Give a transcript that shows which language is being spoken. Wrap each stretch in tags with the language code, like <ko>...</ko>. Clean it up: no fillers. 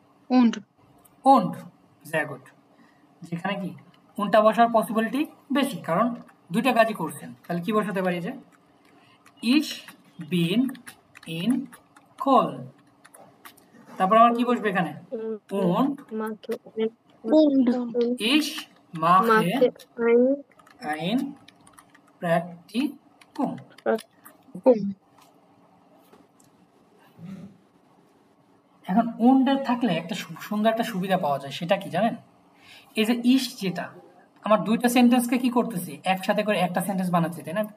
<de>und und, sehr gut।</de> <bn>যেখানে কি কোনটা বসার পসিবিলিটি বেশি, কারণ দুইটা কাজই করছেন। তাহলে কি বসাতে পারি যে</bn> <de>ich bin in Köln।</de> <bn>তারপর আমার কি বসবে এখানে?</bn> <de>und ich mache ein Praktikum।</de> <bn>এখন und এর থাকলে একটা সুন্দর একটা সুবিধা পাওয়া যায়, সেটা কি জানেন? এই যে ইশ, যেটা আমার দুইটা সেন্টেন্সকে কি করতেছি, একসাথে করে একটা সেন্টেন্স বানাচ্ছি, তাই না?</bn>